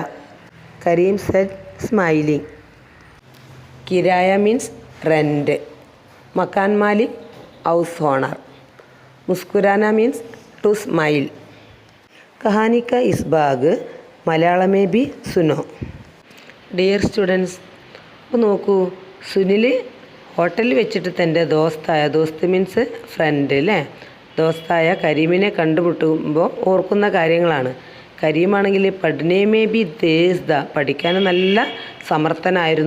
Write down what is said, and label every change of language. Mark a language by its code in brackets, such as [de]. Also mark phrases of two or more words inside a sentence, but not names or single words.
[en] Karim said smiling. किराया means rent। [hi] मकान मालिक [en] house owner. मुस्कुराना means to smile। [hi] कहानी का इस भाग മലയാളം में भी सुनो। [ml] ഡിയർ സ്റ്റുഡൻസ്, അപ്പോൾ നോക്കൂ, സുനിൽ ഹോട്ടലിൽ വെച്ചിട്ട് തൻ്റെ ദോസ്ത് [en] means friend [ml] അല്ലേ, ദോസ്തായ കരീമിനെ കണ്ടുമുട്ടുമ്പോൾ ഓർക്കുന്ന കാര്യങ്ങളാണ്. കരീമാണെങ്കിൽ [hi] पढ़ने में भी तेज़ था, [ml] പഠിക്കാൻ നല്ല സമർത്ഥനായിരുന്നു.